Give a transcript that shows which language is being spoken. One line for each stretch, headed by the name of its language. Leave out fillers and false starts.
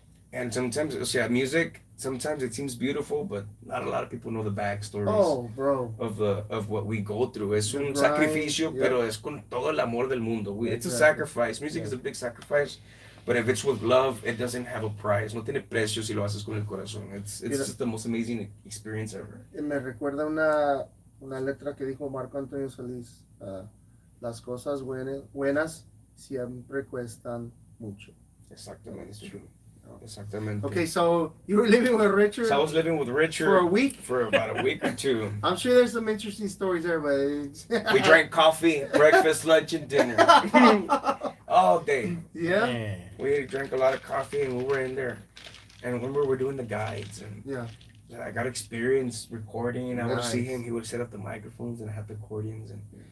English: And sometimes, music, sometimes it seems beautiful, but not a lot of people know the backstories. Oh, bro. Of what we go through.
Spanish: Es un sacrificio, pero es con todo el amor del mundo.
English: It's a sacrifice. Music is a big sacrifice. But if it's with love, it doesn't have a price.
Spanish: No tiene precio si lo haces con el corazón.
English: It's just the most amazing experience ever.
Spanish: Me recuerda una letra que dijo Marco Antonio Solís. Las cosas buenas siempre cuestan mucho. Exactamente.
English: It's true.
Spanish: Exactamente.
English: Okay, so you were living with Richard? So I was living with Richard. For a week? For about a week or two. I'm sure there's some interesting stories there, but... We drank coffee, breakfast, lunch, and dinner. All day. Yeah? We drank a lot of coffee, and we were in there. And when we were doing the guides, and I got experience recording. I would see him. He would set up the microphones and have the accordions. And